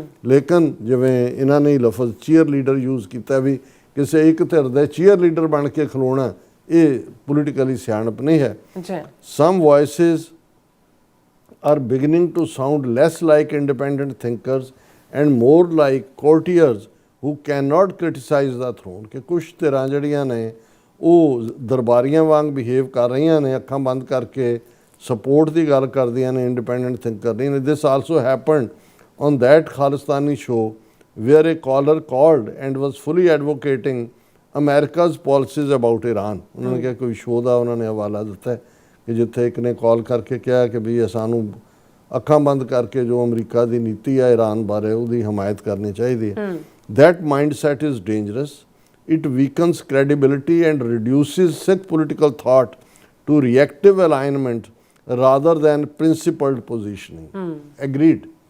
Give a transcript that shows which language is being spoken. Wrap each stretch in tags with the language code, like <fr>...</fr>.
<pa>ਲੇਕਿਨ ਜਿਵੇਂ ਇਹਨਾਂ ਨੇ ਲਫ਼ਜ਼ ਚੀਅਰ ਲੀਡਰ ਯੂਜ਼ ਕੀਤਾ, ਵੀ ਕਿਸੇ ਇੱਕ ਧਿਰ ਦੇ ਚੀਅਰ ਲੀਡਰ ਬਣ ਕੇ ਖਲੋਣਾ, ਇਹ ਪੋਲੀਟੀਕਲੀ ਸਿਆਣਪ ਨਹੀਂ ਹੈ।</pa> <en>Some voices are beginning to sound less like independent thinkers and more like courtiers who cannot criticize the throne।</en> <pa>ਕਿ ਕੁਛ ਧਿਰਾਂ ਜਿਹੜੀਆਂ ਨੇ ਉਹ ਦਰਬਾਰੀਆਂ ਵਾਂਗ ਬਿਹੇਵ ਕਰ ਰਹੀਆਂ ਨੇ, ਅੱਖਾਂ ਬੰਦ ਕਰਕੇ ਸਪੋਰਟ ਦੀ ਗੱਲ ਕਰਦੀਆਂ ਨੇ, ਇੰਡੀਪੈਂਡੈਂਟ ਥਿੰਕਰ ਨਹੀਂ।</pa> <en>This also happened on that Khalistani show where a caller called and was fully advocating America's policies about Iran।</en> <pa>ਉਹਨਾਂ ਨੇ ਕਿਹਾ ਕੋਈ ਸ਼ੋਅ ਦਾ ਉਹਨਾਂ ਨੇ ਹਵਾਲਾ ਦਿੱਤਾ ਕਿ ਜਿੱਥੇ ਇੱਕ ਨੇ ਕਾਲ ਕਰਕੇ ਕਿਹਾ ਕਿ ਵੀ ਸਾਨੂੰ ਅੱਖਾਂ ਬੰਦ ਕਰਕੇ ਜੋ ਅਮਰੀਕਾ ਦੀ ਨੀਤੀ ਆ ਈਰਾਨ ਬਾਰੇ ਉਹਦੀ ਹਮਾਇਤ ਕਰਨੀ ਚਾਹੀਦੀ ਹੈ।</pa> <en>That mindset is dangerous. It weakens credibility and reduces Sikh political thought to reactive alignment rather than principled positioning. Agreed.</en>